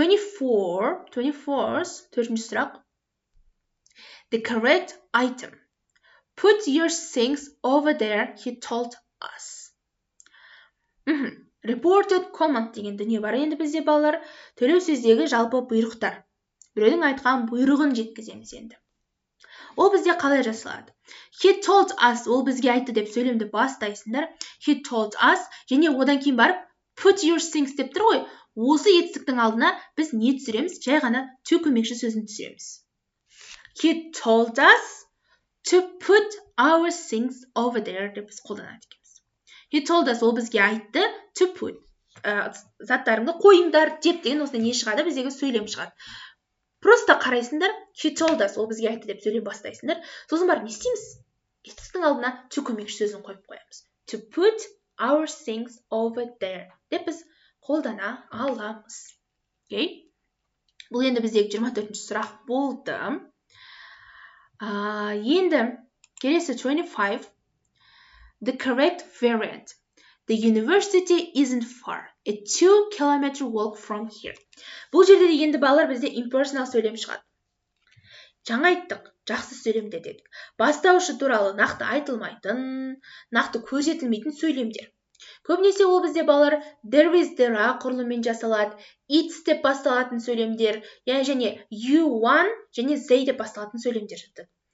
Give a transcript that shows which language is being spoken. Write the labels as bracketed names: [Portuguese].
[Kazakh] 24th, төртінші сұрақ. [English] The correct item. Put your things over there, he told us. [Kazakh] Reported command деген дүние бар. Енді бізде балалар төлеу сөздегі жалпы бұйрықтар. Біреудің айтқан бұйрығын жеткіземіз енді. Ол бізде қалай жасалады? [English] He told us, [Kazakh] ол бізге айтты деп сөйлемді бастайсыңдар. [English] He told us, [Kazakh] және одан кейін барып [English] put your things [Kazakh] деп тұр ғой. Осы етістіктің алдына біз не түсіреміз? Жай ғана to көмекші сөзін түсіреміз. [English] He told us to put our things over there [Kazakh] деп біз қолданады екенбіз. [English] He told us, [Kazakh] ол бізге айтты [English] to put. [Kazakh] Заттарыңды қойыңдар деп деген осында не шығады? Біздегі сөйлем шығады. [Russian] Просто [Kazakh] қарайсыңдар, [English] he told us, [Kazakh] ол бізге айтты деп сөйлем бастайсыңдар. Сосын барып не істейміз? Етістіктің алдына to көмекші сөзін қойып қоямыз. [English] To put our things over there [Kazakh] деп біз қолдана аламыз. [English] Okay? [Kazakh] Бұл енді біздегі 24-ші сұрақ болды. Енді келесі 25. [English] The correct variant. The university isn't far. A 2-kilometer walk from here. [Kazakh] Бұл жерде енді балалар бізде impersonal сөйлем шығады. Жаңа айттық, жақсы сөйлемдер дедік. Бастаушы туралы нақты айтылмайтын, нақты көрсетілмейтін сөйлемдер. Көбінесе ол бізде балалар there is, there are құрылыммен жасалады, it's деп басталатын сөйлемдер, және you, one және they деп басталатын сөйлемдер жатады.